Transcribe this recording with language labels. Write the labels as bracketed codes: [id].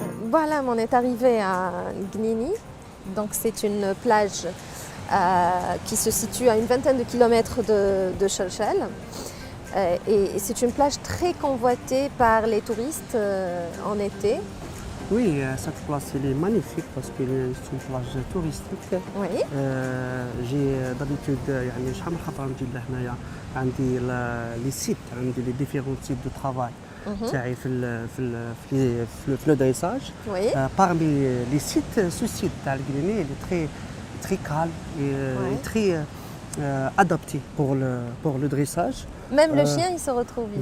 [fr] Voilà, on est arrivé à Gnini. Donc c'est une plage qui se situe à une vingtaine de kilomètres de Chachel. Et c'est une plage très convoitée par les touristes en été. Oui, cette place elle est magnifique parce que c'est une plage touristique. Oui, j'ai d'habitude [ar] يعني شحال من خطره نجي لهنايا عندي [fr] لي سيت عندي لي ديفيرون سيت دو ترافاي [ar] تاعي في لو دريساج. [fr] Oui. Parmi les sites, ce site تاع القليني il est très calme et très adapté pour le dressage. Même le chien, il se retrouve ici.